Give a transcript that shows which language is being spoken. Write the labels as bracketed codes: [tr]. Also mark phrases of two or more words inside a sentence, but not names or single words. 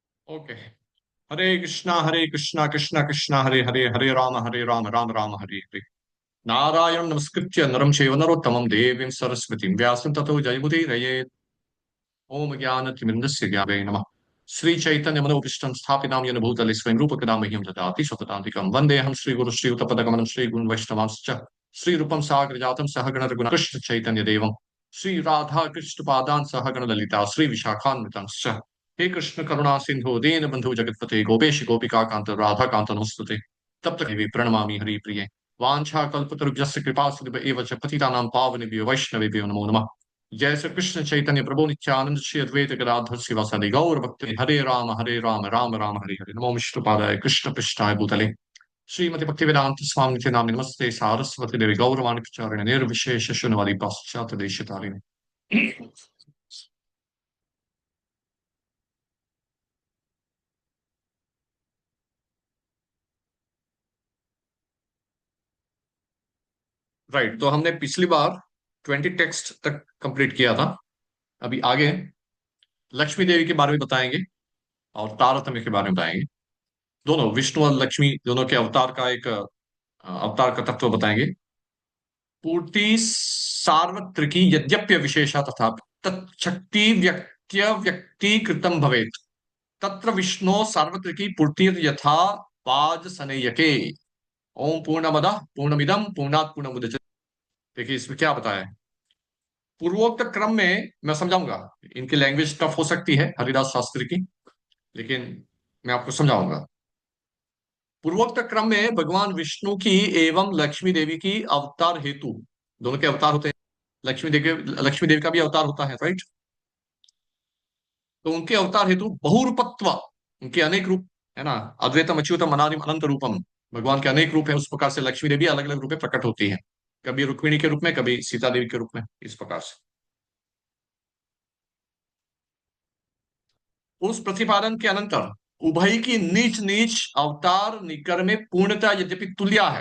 [hi] ओके। [sa] हरे कृष्णा कृष्णा कृष्णा हरे हरे, हरे राम राम राम हरे हरे। नारायण नमस्कृत्य नरं चैव नरोत्तमं देवीं सरस्वतीं व्यासं ततो जयमुदीरयेत्। ओम ज्ञानतिमिरन्दस्य ज्ञानवे नमः। श्री चैतन्य मनोभीष्टं स्थापितां येन भूतले स्वयं रूपकदा मह्यं ददाति स्वपदान्तिकं वन्देऽहं श्रीगुरु श्रीयुतपदकमलं श्रीगुरुन् वैष्णवांश्च श्रीरूपं साग्रजातं सहगण रघुनाथ चैतन्य देवं श्री राधा कृष्ण पादान् सहगण ललिता श्री विशाखान्वितांश्च। हे कृष्ण करुणा सिंधु दीन बंधु जगतपते गोपेश गोपिका कांत राधा कांत नमस्तुते। तप्त प्रणमामि हरि प्रिये। वाञ्छा कल्पतरुभ्यस्य कृपा सिंधु एव च पतितानां पावनेभ्यो वैष्णवेभ्यो नमो नमः। जय श्री कृष्ण चैतन्य प्रभु नित्यानंद श्री अद्वैत गदाधर शिवासादि गौर भक्त हरे राम राम राम हरे हरे। नमो विष्णुपादाय कृष्ण पृष्ठाय भूतले श्रीमती भक्तिवेदांत स्वामी नित्य नाम नमस्ते सारस्वती देवी गौरवाणी प्रचारिणे निर्विशेष शून्यवादी पाश्चात्य देशतारिणे। [hi] राइट, तो हमने पिछली बार 20 टेक्स्ट तक कंप्लीट किया था। अभी आगे लक्ष्मी देवी के बारे में बताएंगे और तारतम्य के बारे में बताएंगे। दोनों विष्णु और लक्ष्मी दोनों के अवतार का एक अवतार का तत्व बताएंगे। [sa] पूर्ति सार्वत्रिकी यद्यप्य विशेषा तथा तच्छक्ति व्यक्त्य व्यक्तीकृतं भवेत् तत्र विष्णु सार्वत्रिकी पूर्ति यथा पाज सनेयके। ओम पूर्णमदः पूर्णमिदं पूर्णात् पूर्णमुदच्यते। [hi] देखिए इसमें क्या बताया है। पूर्वोक्त क्रम में मैं समझाऊंगा। इनकी [en] language tough [hi] हो सकती है हरिदास शास्त्री की, लेकिन मैं आपको समझाऊंगा। पूर्वोक्त क्रम में भगवान विष्णु की एवं लक्ष्मी देवी की अवतार हेतु, दोनों के अवतार होते हैं। लक्ष्मी देवी का भी अवतार होता है, राइट। तो उनके अवतार हेतु बहुरूपत्व, उनके अनेक रूप है ना। [sa] अद्वैतम अच्युतम अनादिम अनंत रूपम, [hi] भगवान के अनेक रूप है। उस प्रकार से लक्ष्मी देवी अलग अलग रूप में प्रकट होती है। कभी रुक्मिणी के रूप में, कभी सीता देवी के रूप में, इस प्रकार से। उस प्रतिपादन के अनंतर उभय की नीच नीच अवतार निकर में पूर्णता यद्यपि तुल्या है।